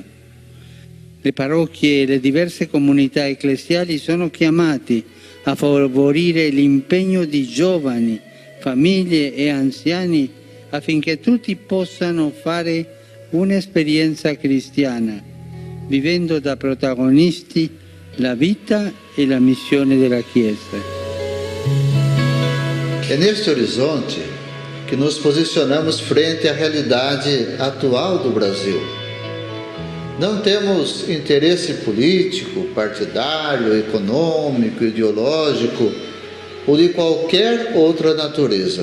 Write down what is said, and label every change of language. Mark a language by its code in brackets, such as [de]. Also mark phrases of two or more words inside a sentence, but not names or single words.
[it] Le parrocchie e le diverse comunità ecclesiali sono chiamati a favorire l'impegno di giovani, famiglie e anziani affinché tutti possano fare un'esperienza cristiana, vivendo da protagonisti la vita e la missione della Chiesa. [pt] É neste horizonte que nos posicionamos frente à realidade atual do Brasil. Não temos interesse político, partidário, econômico, ideológico ou de qualquer outra natureza.